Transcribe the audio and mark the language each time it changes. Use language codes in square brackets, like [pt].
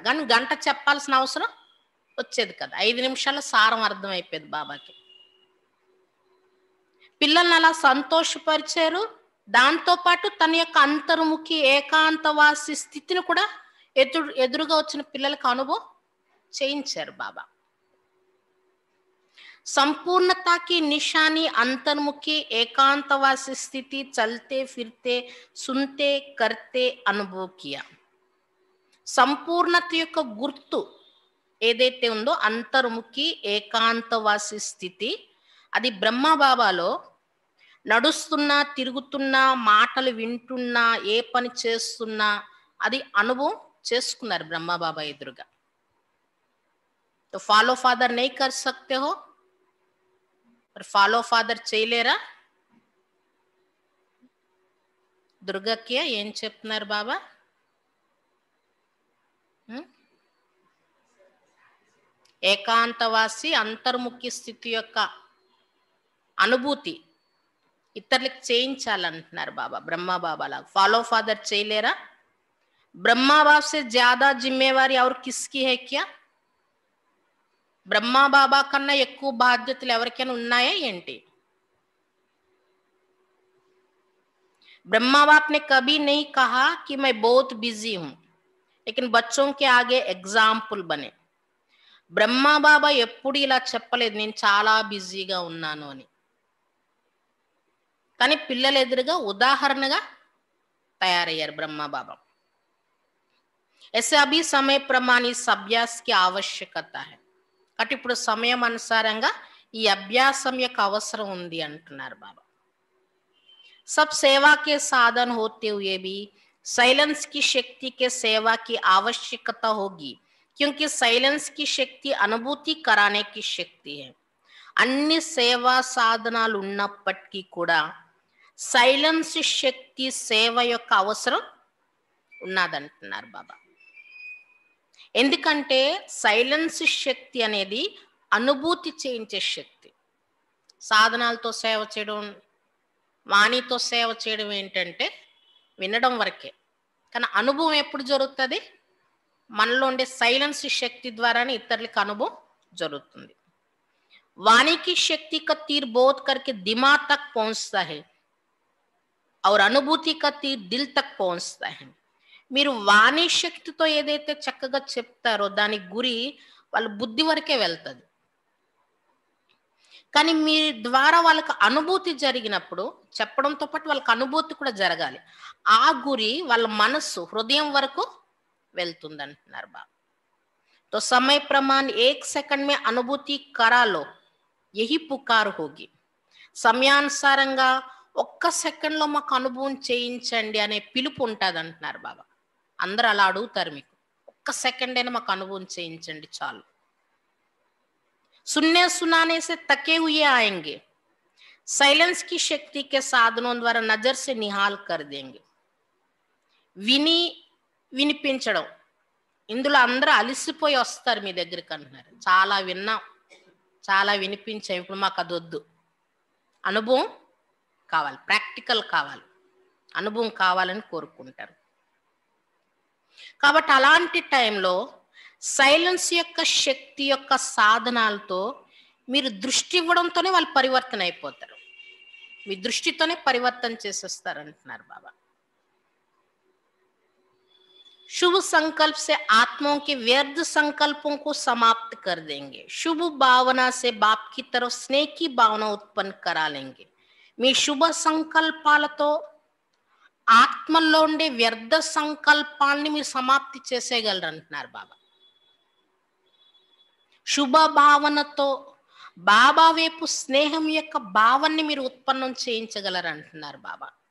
[te] కానీ గంట చెప్పాల్సిన అవసరం వచ్చేది కదా, 5 నిమిషాల్లో సారం అర్థమైపోయేది బాబాకి. పిల్లల్ని అలా సంతోషపరిచారు. దాంతోపాటు తన యొక్క అంతర్ముఖి ఏకాంతవాసి స్థితిని కూడా ఎదురుగా వచ్చిన పిల్లలకు అనుభవం చేయించారు బాబా. [hi] संपूर्णता की निशानी अंतर्मुखी एकांतवासी स्थिति चलते फिरते सुनते करते अनुभव किया. [te] సంపూర్ణత యొక్క గుర్తు ఏదైతే ఉందో అంతర్ముఖి ఏకాంతవాసి స్థితి, అది బ్రహ్మబాబాలో నడుస్తున్నా తిరుగుతున్నా మాటలు వింటున్నా ఏ పని చేస్తున్నా అది అనుభవం చేసుకున్నారు బ్రహ్మబాబా ఎదురుగా. [hi] तो फॉलो फादर नहीं कर सकते हो, और फॉलो फादर [te] చేయలేరా? దుర్గకి ఏం చెప్తున్నారు బాబా? ఏకాంతవాసి అంతర్ముఖి స్థితి యొక్క అనుభూతి ఇతరులకు చేయించాలంటున్నారు బాబా. బ్రహ్మ బాబా లాగా ఫాలో ఫాదర్ చేయలేరా? [hi] బ్రహ్మా బాబా से ज्यादा जिम्मेवारी और किसकी है क्या? [te] బ్రహ్మా బాబా కన్నా ఎక్కువ బాధ్యతలు ఎవరికైనా ఉన్నాయా ఏంటి? [hi] ब्रह्मा बाप ने कभी नहीं कहा कि मैं बहुत बिजी हूं, लेकिन बच्चों के आगे एग्जाम्पल बने. [te] బ్రహ్మా బాబా ఎప్పుడు ఇలా చెప్పలేదు నేను చాలా బిజీగా ఉన్నాను అని, కానీ పిల్లల ఎదురుగా ఉదాహరణగా తయారయ్యారు బ్రహ్మా బాబా. [hi] ऐसे अभी समय प्रमाण इस अभ्यास की आवश्यकता है. [te] కాబట్టి ఇప్పుడు సమయం అనుసారంగా ఈ అభ్యాసం యొక్క అవసరం ఉంది అంటున్నారు బాబా. [hi] सब सेवा के साधन होते हुए भी साइलेंस की शक्ति के सेवा की आवश्यकता होगी, क्योंकि साइलेंस की शक्ति अनुभूति कराने की शक्ति है. [te] అన్ని సేవా సాధనాలు ఉన్నప్పటికీ కూడా సైలెన్స్ శక్తి సేవ యొక్క అవసరం ఉన్నదంటున్నారు బాబా. ఎందుకంటే సైలెన్స్ శక్తి అనేది అనుభూతి చేయించే శక్తి. సాధనాలతో సేవ చేయడం, వాణితో సేవ చేయడం ఏంటంటే వినడం వరకే, కానీ అనుభవం ఎప్పుడు జరుగుతుంది? మనలో ఉండే సైలెన్స్ శక్తి ద్వారానే ఇతరులకు అనుభవం జరుగుతుంది. [hi] वाणी की शक्ति का तीर बोध करके दिमाग तक पहुंचता है और अनुभूति का तीर दिल तक पहुंचता है. [te] మీరు వాణి శక్తితో ఏదైతే చక్కగా చెప్తారో దాని గురి వాళ్ళ బుద్ధి వరకే వెళ్తుంది, కానీ మీ ద్వారా వాళ్ళకి అనుభూతి జరిగినప్పుడు చెప్పడంతో పాటు వాళ్ళకి అనుభూతి కూడా జరగాలి. ఆ గురి వాళ్ళ మనస్సు హృదయం వరకు వెళ్తుంది అంటున్నారు బాబా. [hi] तो समय प्रमाण 1 सेकंड में अनुभूति करा लो, यही पुकार होगी. [te] సమయానుసారంగా 1 సెకండ్లో మాకు అనుభవం చేయించండి అనే పిలుపు ఉంటుంది అంటున్నారు బాబా. అందరూ అలా అడుగుతారు, మీకు 1 సెకండ్ అయినా మాకు అనుభవం చేయించండి చాలు. [hi] सुनने सुनाने से तके हुए आएंगे, साइलेंस की शक्ति के साधनों द्वारा नजर से निहाल कर देंगे. [te] విని వినిపించడం, ఇందులో అందరూ అలిసిపోయి వస్తారు మీ దగ్గరికి అంటున్నారు. చాలా విన్నాం, చాలా వినిపించాం, ఇప్పుడు మాకు అది వద్దు. అనుభవం కావాలి, ప్రాక్టికల్ కావాలి, అనుభవం కావాలని కోరుకుంటారు. కాబట్టి అలాంటి టైంలో సైలెన్స్ యొక్క శక్తి యొక్క సాధనాలతో మీరు దృష్టి ఇవ్వడంతోనే వాళ్ళు పరివర్తన అయిపోతారు. మీ దృష్టితోనే పరివర్తన చేసేస్తారు అంటున్నారు బాబా. [hi] शुभ संकल्प से आत्माओं के व्यर्थ संकल्पों को समाप्त कर देंगे. शुभ भावना से बाप की तरफ स्नेह की भावना उत्पन्न करा लेंगे. [te] మీ శుభ సంకల్పాలతో ఆత్మల్లో ఉండే వ్యర్థ సంకల్పాలని మీరు సమాప్తి చేసేయగలరు అంటున్నారు బాబా. శుభ భావనతో బాబా వైపు స్నేహం యొక్క భావాన్ని మీరు ఉత్పన్నం చేయించగలరు అంటున్నారు బాబా.